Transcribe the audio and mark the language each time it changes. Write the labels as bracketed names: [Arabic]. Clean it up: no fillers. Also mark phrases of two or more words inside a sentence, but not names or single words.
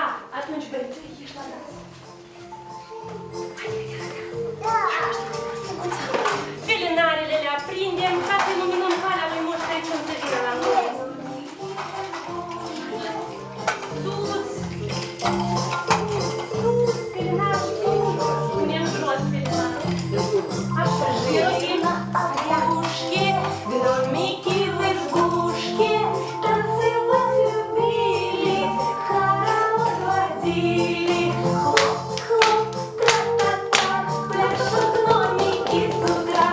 [Romanian] Atunci, băieți, ești la nas. Felinarele le aprindem ca să iluminăm calea lui Moș Crăciun să vină la noi. Sus! Sus, felinarul, sus! Punem jos felinarul. Așa, [Russian] жирки, рябушки, гномики в избушке танцевать любили, хоровод водили. Хлоп, хлоп, тра-та-та, пляшут гномики с утра.